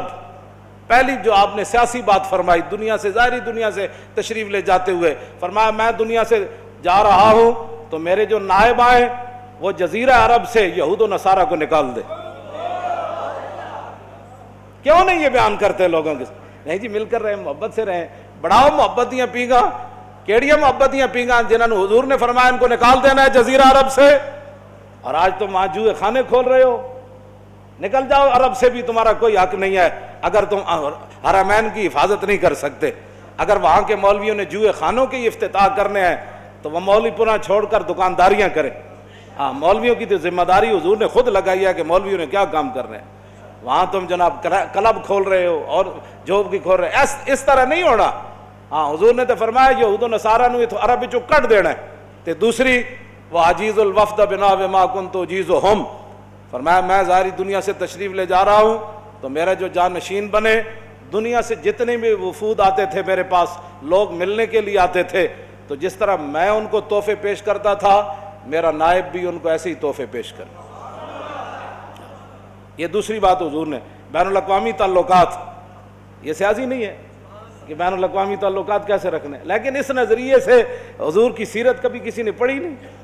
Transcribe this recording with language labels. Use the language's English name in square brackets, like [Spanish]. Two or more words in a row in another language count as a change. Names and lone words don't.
[Urdu] پہلی جو آپ نے سیاسی بات فرمائی دنیا سے, ظاہری دنیا سے تشریف لے جاتے ہوئے, فرمایا میں دنیا سے جا رہا ہوں تو میرے جو نائب آئے وہ جزیرہ عرب سے یہود و نصارہ کو نکال دے. کیوں نہیں یہ بیان کرتے لوگوں کے؟ نہیں جی مل کر رہے, محبت سے رہیں. [Punjabi] بڑھاؤ محبت دیاں پیگا, کیڑیاں محبت دیاں پیگا [Urdu] جنہوں نے حضور نے فرمایا ان کو نکال دینا ہے جزیرہ عرب سے. اور آج تم وہاں جوئے خانے کھول رہے ہو. نکل جاؤ, عرب سے بھی تمہارا کوئی حق نہیں ہے اگر تم حرمین کی حفاظت نہیں کر سکتے. اگر وہاں کے مولویوں نے جوئے خانوں کے افتتاح کرنے ہیں تو وہ مولوی پناہ چھوڑ کر دکانداریاں کریں. ہاں مولویوں کی تو ذمہ داری حضور نے خود لگائی ہے کہ مولویوں نے کیا کام کرنے ہیں. وہاں تم جناب کلب کھول رہے ہو اور جوب کی کھول رہے ہو, اس طرح نہیں ہونا. [Punjabi] ہاں حضور نے تو فرمایا یہود و نصارہ نو عرب وچوں کٹ دینا ہے. تے دوسری وہ [Arabic] عجیز الوفد بنا وما کنت اجیزہم, [Urdu] فرمایا میں ظاہری دنیا سے تشریف لے جا رہا ہوں تو میرا جو جانشین بنے, دنیا سے جتنے بھی وفود آتے تھے میرے پاس, لوگ ملنے کے لیے آتے تھے, تو جس طرح میں ان کو تحفے پیش کرتا تھا میرا نائب بھی ان کو ایسے ہی تحفے پیش کرے۔ یہ دوسری بات حضور نے بین الاقوامی تعلقات، یہ سیاسی نہیں ہے کہ بین الاقوامی تعلقات کیسے رکھنے، لیکن اس نظریے سے حضور کی سیرت کبھی کسی نے پڑھی نہیں۔